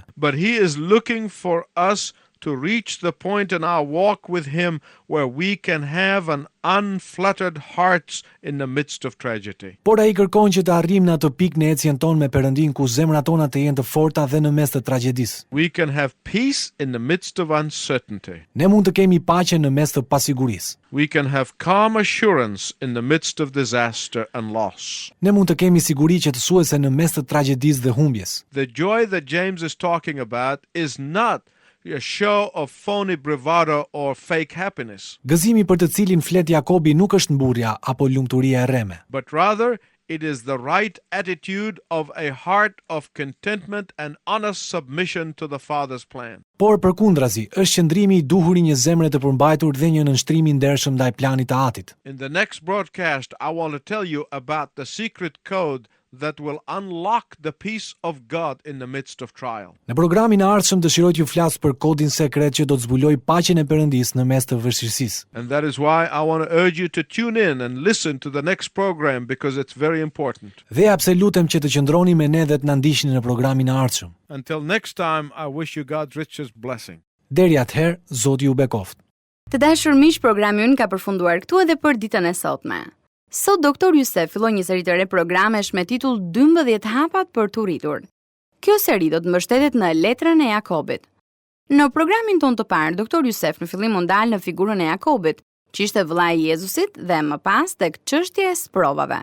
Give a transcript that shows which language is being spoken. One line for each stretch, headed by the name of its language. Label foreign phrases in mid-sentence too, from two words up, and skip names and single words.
English: But he is looking for us to reach the point in our walk with him where we can have an unfluttered hearts in the midst of tragedy.
Albanian: Por ai kërkon që të arrijmë në atë pikë në ecjen tonë me Perëndin ku zemrat tona të jenë të forta dhe në mes të tragjedisë.
English: We can have peace in the midst of uncertainty.
Albanian: Ne mund të kemi paqe në mes të pasigurisë.
English: We can have calm assurance in the midst of disaster and loss.
Albanian: Ne mund të kemi siguri qetësuese në mes të tragjedisë dhe humbjes.
English: The joy that James is talking about is not a show of phony bravado or fake happiness,
Albanian: Gëzimi për të cilin flet Jakobi nuk është mburrja apo lumturia e rreme,
English: but rather it is the right attitude of a heart of contentment and honest submission to the Father's plan.
Albanian: por përkundrazi është qëndrimi i duhur i një zemre të përmbajtur dhe një nënshtrim i ndershëm ndaj planit të Atit.
English: In the next broadcast, I want to tell you about the secret code that will unlock the peace of God in the midst of trial.
Albanian: Në programin e ardhshëm dëshiroj t'ju flas për kodin sekret që do të zbuloj paqen e Perëndisë në mes të vështirësisë.
English: And that is why I want to urge you to tune in and listen to the next program because it's very important.
Albanian: Dhe pse lutem që të qëndroni me ne dhe të na ndiqni në programin e ardhshëm.
English: Until next time, I wish you God's richest blessing.
Albanian: Deri atëherë, Zoti ju bekoft. Të dashur miq, programi ynë ka përfunduar këtu edhe për ditën e sotme. Sot Doktor Jusef filloi një seri të re programesh me titull 12 hapat për të rritur. Kjo seri do të mbështetet në letrën e Jakobit. Në programin ton të parë, Doktor Jusef në fillim u ndal në figurën e Jakobit, që ishte vëllai i Jezusit dhe më pas tek çështja e sprovave.